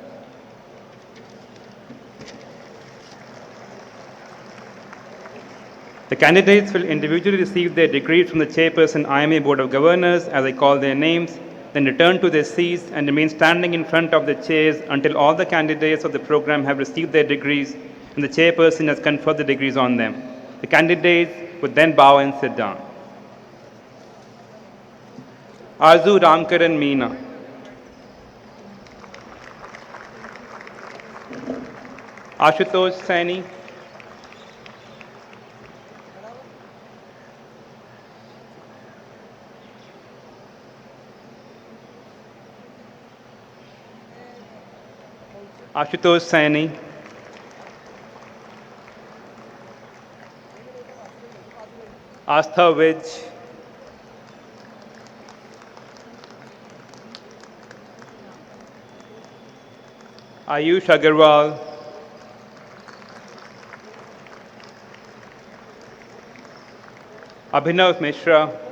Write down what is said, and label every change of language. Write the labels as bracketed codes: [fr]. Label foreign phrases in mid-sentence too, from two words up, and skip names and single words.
[en] The candidates will individually receive their degrees from the Chairperson IIMA Board of Governors as I call their names, then return to their seats and remain standing in front of the chairs until all the candidates of the program have received their degrees and the Chairperson has conferred the degrees on them. The candidates would then bow and sit down. Arzu Ramkaran Meena. Ashutosh Saini. Ashutosh Saini. Astha Vij. Ayush Agarwal. Abhinav Mishra.